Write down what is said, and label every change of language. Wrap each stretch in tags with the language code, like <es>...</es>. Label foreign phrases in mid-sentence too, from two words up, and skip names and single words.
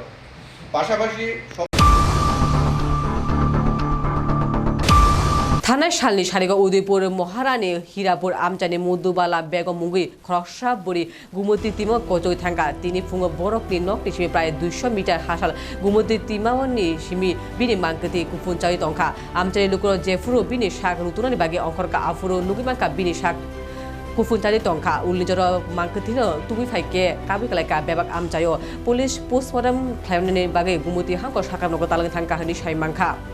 <bn>পাশাপাশি থানায় শালনি সারিগাঁও উদয়পুর মহারানী হীরাপুর আমচানি মধুবালা বেগম মুগি খরসা বড়ি গুমতি তিমা কজই থাঙ্গা</bn> <trp>তিনি ফুঙ্গ বরকনি নকনি সিমি প্রায় 200 মিটার হাসাল গুমতি তিমাওয়ানি সিমি বিনি মাংকতি কুফুন চাই তংখা আমচানি লুকুর জেফুরো বিনি শাক রুতুনানি বাগে অঙ্করকা আফুরো লুগিমাঙ্কা বিনি শাক কুফুন চাই তংখা উল্লিজর মাংকতিনো তুমি ফাইকে কাবি কালাইকা বেবাক আমচাयो</trp> <en>police postmortem</en> <trp>খায়মনি বাগে গুমতি হাঙ্ক সাকামনগো তালাং থাঙ্কা হনি সাইমাংখা</trp>